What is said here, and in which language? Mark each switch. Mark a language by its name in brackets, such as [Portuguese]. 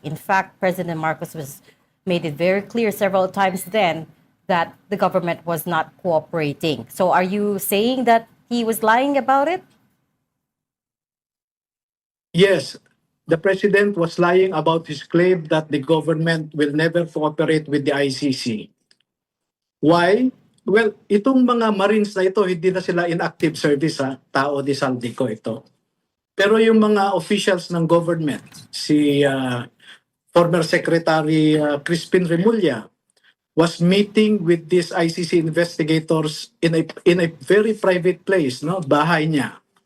[English] In fact, President Marcos made it very clear several times then that the government was not cooperating. So are you saying that he was lying about it? Yes, the president was lying about his claim that the government will never cooperate with the ICC. Why? [Filipino] Well, itong mga Marines na ito, hindi na sila [English] in active service [Filipino] tao ni Saldico ito. Pero yung mga [English] officials ng government, si former Secretary Crispin Remulla was meeting with these ICC investigators in a very private place, [Filipino] bahay niya.